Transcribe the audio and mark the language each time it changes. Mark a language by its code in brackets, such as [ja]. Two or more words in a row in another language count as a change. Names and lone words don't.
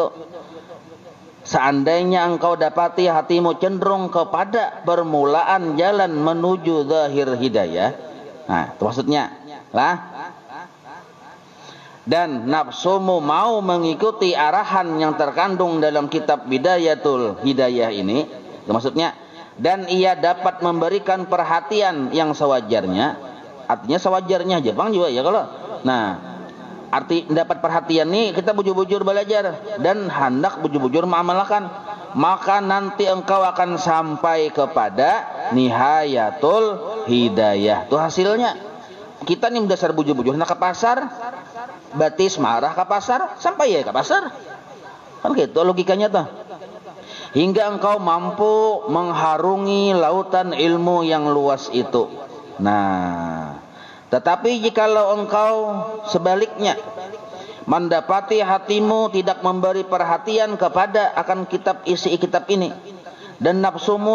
[id] Seandainya engkau dapati hatimu cenderung kepada permulaan jalan menuju zahir hidayah, nah itu maksudnya lah. Dan nafsumu mau mengikuti arahan yang terkandung dalam kitab bidayatul hidayah ini, itu maksudnya. Dan ia dapat memberikan perhatian yang sewajarnya, artinya sewajarnya Jepang juga ya kalau. Nah, arti dapat perhatian nih kita bujur-bujur belajar dan hendak bujur-bujur mengamalkan, maka nanti engkau akan sampai kepada nihayatul hidayah. Itu hasilnya. [bjn] Kita nih dasar bujur-bujur hendak ke pasar, batis marah ke pasar, sampai ya ke pasar. [id] Kan gitu logikanya tuh. Hingga engkau mampu mengharungi lautan ilmu yang luas itu. Nah, tetapi jikalau engkau sebaliknya mendapati hatimu tidak memberi perhatian kepada akan isi kitab ini, dan nafsumu